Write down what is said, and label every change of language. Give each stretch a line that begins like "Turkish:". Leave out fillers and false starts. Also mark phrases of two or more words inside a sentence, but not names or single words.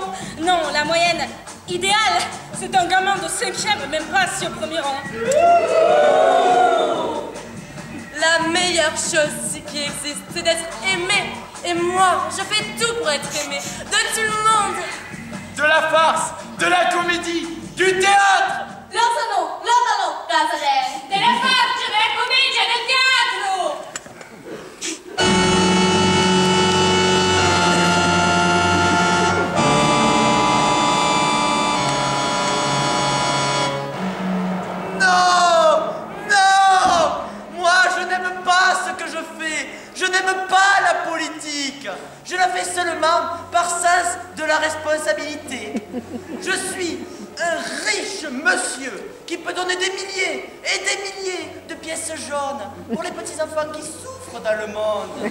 French: Non, la moyenne idéale, c'est un gamin de 5e, même pas assis au premier rang. La meilleure chose qui existe, c'est d'être aimé. Et moi, je fais tout pour être aimé de tout le monde. De la farce, de la comédie, du théâtre.
Thai: เรื่องสนุกเรื่องตลกการแสดง
Italian: Della faccia, della commedia, del teatro!
French: Non! Non! Moi, je n'aime pas ce que je fais. Je n'aime pas la politique. Je la fais seulement par sens de la responsabilité. Je suis un riche monsieur qui peut donner des milliers et des milliers de pièces jaunes pour les petits enfants qui souffrent dans le monde.